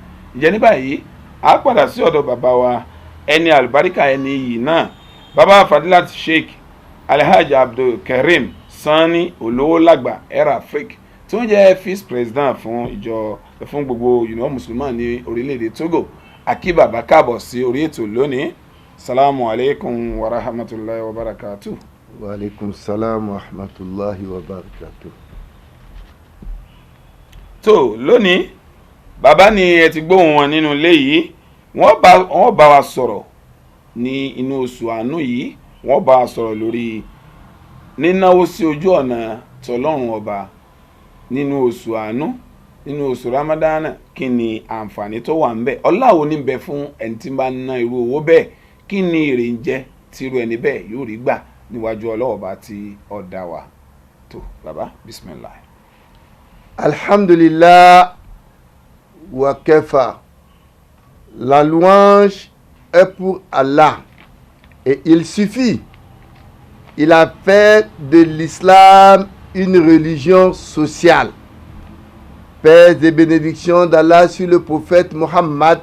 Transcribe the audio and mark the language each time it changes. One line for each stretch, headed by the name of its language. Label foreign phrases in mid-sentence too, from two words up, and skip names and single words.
Yoruba: Ǹjẹ́ ní báyìí a padà sí ọ̀dọ̀ bàbá wa ẹni àlùbáríkà ẹni yìí náà bàbá Fadilat Sheikh Alhaji Abdul Kareem Sani olówó lágbà Air Afrique tí wọ́n jẹ́
English: vice president
Yoruba: fún gbogbo mùsùlùmí ní orílẹ̀-èdè Togo. Àkí bàbá káàbọ̀ sí orí ètò lónìí.
Arabic: السلام عليكم ورحمة الله وبركاته. وعليكم السلام ورحمة الله وبركاته.
Yoruba: Tó lónìí bàbá ni ẹ ti gbóhùn wọn nínú ilé yìí. Wọ́n bá wa sọ̀rọ̀ ní inú oṣù àánú yìí. Wọ́n bá wa sọ̀rọ̀ lórí nínáwó sí ojú ọ̀nà tọlọ́run ọba nínú oṣù àánú nínú oṣù Ramadan. Kí ni àǹfààní tó wà ń bẹ? Ọlá wo ní bẹ fún ẹni tí bá ná irú owó bẹ́ẹ̀? Kí ni èrè ń jẹ tí irú ẹni bẹ́ẹ̀ yóò rí gbà níwájú ọlọ́ọ̀bá tí ó dá wa? Tó bàbá bismillah.
Arabic: الحمد لله وكفى.
French: La louange est pour Allah et il suffit. Il a fait de l'islam une religion sociale. Paix et bénédictions d'Allah sur le prophète Mohammed.